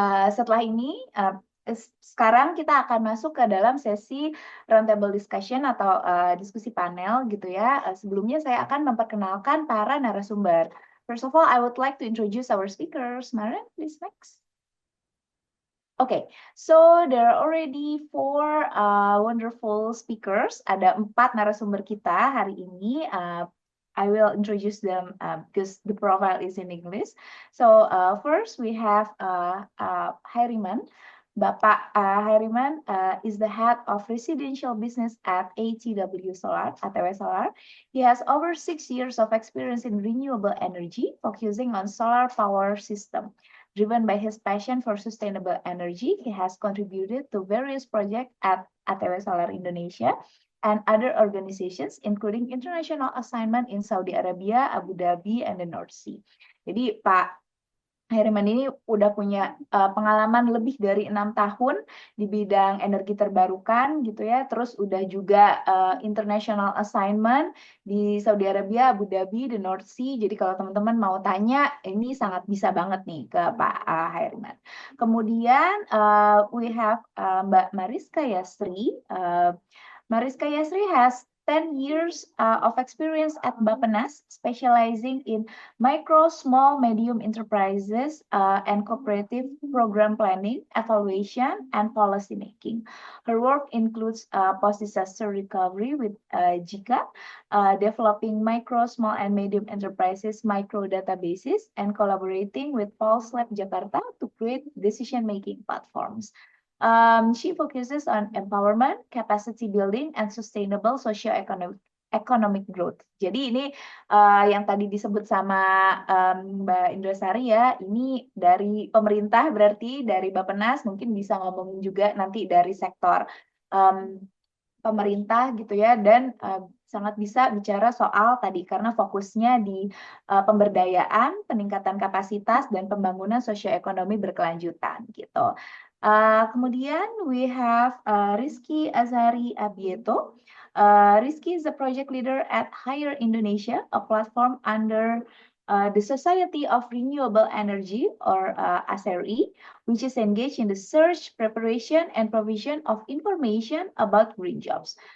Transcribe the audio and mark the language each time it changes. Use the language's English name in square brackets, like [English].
[Indonesian] Setelah ini, sekarang kita akan masuk ke dalam sesi roundtable discussion atau diskusi panel gitu ya. Sebelumnya saya akan memperkenalkan para narasumber. [English] First of all, I would like to introduce our speakers. Maren, please next. Okay, so there are already four wonderful speakers. [Indonesian] Ada 4 narasumber kita hari ini. [English] I will introduce them because the profile is in English. So first we have Hairiman. Bapak Hairiman is the head of residential business at ATW Solar, ATW Solar. He has over 6 years of experience in renewable energy, focusing on solar power system. Driven by his passion for sustainable energy, he has contributed to various projects at ATW Solar Indonesia and other organizations, including international assignment in Saudi Arabia, Abu Dhabi, and the North Sea. [Indonesian] Jadi Pak Hairiman ini udah punya pengalaman lebih dari 6 tahun di bidang energi terbarukan gitu ya. Terus udah juga international assignment di Saudi Arabia, Abu Dhabi, the North Sea. Jadi kalau teman-teman mau tanya, ini sangat bisa banget nih ke Pak Hairiman. Kemudian [English] we have Mbak Mariska Yasri. Mariska Yasri has 10 years of experience at Bappenas, specializing in micro, small, medium enterprises and cooperative program planning, evaluation, and policy making. Her work includes post-disaster recovery with JICA, developing micro, small, and medium enterprises micro databases, and collaborating with Pulse Lab Jakarta to create decision-making platforms. She focuses on empowerment, capacity building, and sustainable socio-economic growth. [Indonesian] Jadi ini yang tadi disebut sama Mbak Indrasari ya, ini dari pemerintah berarti dari Bappenas, mungkin bisa ngomongin juga nanti dari sektor pemerintah gitu ya, dan sangat bisa bicara soal tadi karena fokusnya di pemberdayaan, peningkatan kapasitas, dan pembangunan sosioekonomi berkelanjutan gitu. Kemudian [English] we have Rizky Azari Abieto. Rizky is a project leader at Hire Indonesia, a platform under the Society of Renewable Energy, or ASRE, which is engaged in the search, preparation, and provision of information about green jobs.